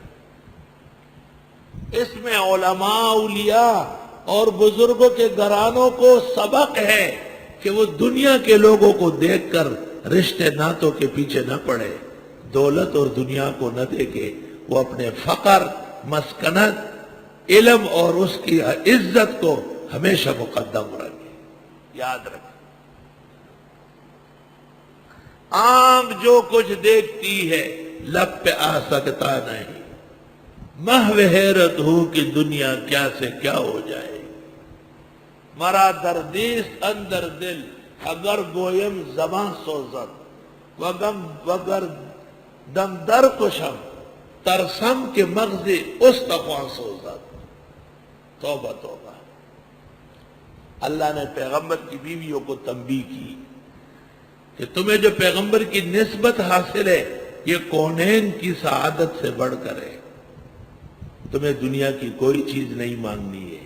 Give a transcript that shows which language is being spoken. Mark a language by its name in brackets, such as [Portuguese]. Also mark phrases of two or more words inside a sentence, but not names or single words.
[Urdu] اس میں علماء اولیاء اور بزرگوں کے گھرانوں کو سبق ہے کہ وہ دنیا کے لوگوں کو دیکھ کر رشتے ناتوں کے پیچھے نہ پڑے، دولت اور دنیا کو نہ دیکھے، وہ اپنے فقر، مسکنت، علم اور اس کی عزت کو ہمیشہ مقدم رکھے۔ یاد رکھیں، آنکھ جو کچھ دیکھتی ہے لب پہ آ سکتا نہیں، محو حیرت ہوں کہ دنیا کیا سے کیا ہو جائے۔ [Persian] مرا دردیست اندر دل اگر گویم زباں سوزد، وگر دم در کشم ترسم کے مغز استخواں سوزد۔ [Urdu] توبہ توبہ۔ اللہ نے پیغمبر کی بیویوں کو تنبیہ کی کہ تمہیں جو پیغمبر کی نسبت حاصل ہے یہ کونین کی سعادت سے بڑھ کر ہے، تمہیں دنیا کی کوئی چیز نہیں مانگنی ہے۔